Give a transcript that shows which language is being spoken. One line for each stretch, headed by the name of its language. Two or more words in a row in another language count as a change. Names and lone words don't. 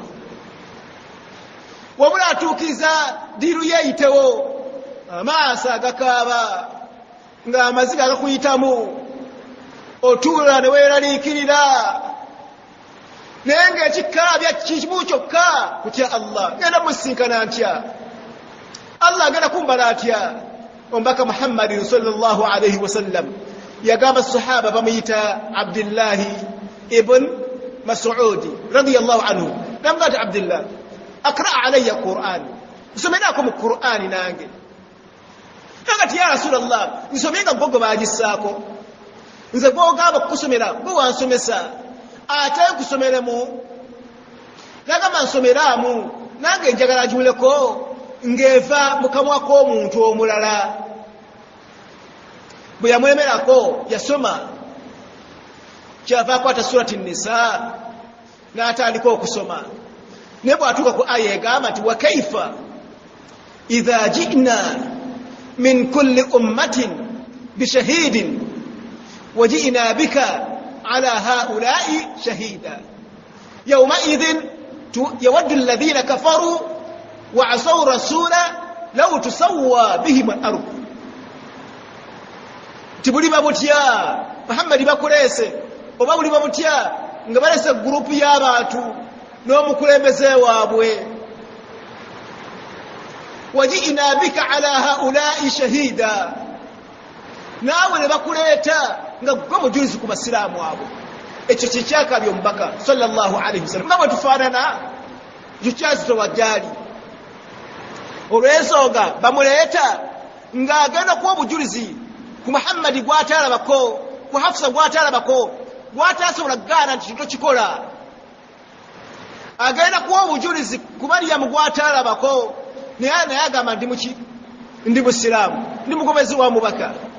Ganda: wabula atuukiriza diiru yeeyitewo amaaso agakaaba ng'amaziga agakuyitamu otuula ne weeraliikirira naye ng'ekikaabya kimu kyokka kutya Allah genda musinkana ntya Allah agenda kumbala atya omubaka Muhammadin
Arabic: صلى الله عليه وسلم
Ganda: yagamba sahaba bamuyita Abdullahi ibn Mas'udi
Arabic: رضي الله عنه
Ganda: namugati Abdullah
Arabic: اقرأ علي
Ganda: Qur'an nsomerako mu Qur'ani nange kagati ya Rasulullah nsomenga gogo bagisaako nze gwogamba kukusomera gwe wansomesa ate kusomeremu nagamba nsomeramu nange njagala giwuleko ng'eva mu kamwa k'omuntu omulala bwe yamwemerako yasoma kyava akwata surati Nisa n'atandika okusoma naye bw'atuuka ku aya egamba nti
Arabic: و كيف إذا جئنا من كل أمة بشهيد و جئنا بك على هؤلاء شهيدا يومئذ يود الذين كفروا و عصوا الرسول لو تسوى بهم الأرض
Ganda: tibuli babutya Muhammad bakulese oba buli babutya nga balese group y'abantu n'omukulembeze waabwe
Arabic: وجئنا بك على هؤلاء شهيدا
Ganda: naawe ne bakuleeta nga gwe mujulizi ku basiraamu abo ekyo kikyakabya omubaka
Arabic: صلى الله عليه وسلم
Ganda: nga bwe tufaanana tukyazitowajjaali olw'ensonga bamuleeta ng'agenda kuwa obujulizi ku Muhammadi gw'ataalabako ku Hafsa gw'ataalabako gw'ataasobola kugaana nti tokikola agenda kuwa obujulizi ku Maryamu gw'ataalabako naye agamba ndi muki ndi musiraamu ndi mugomezi wa mubaka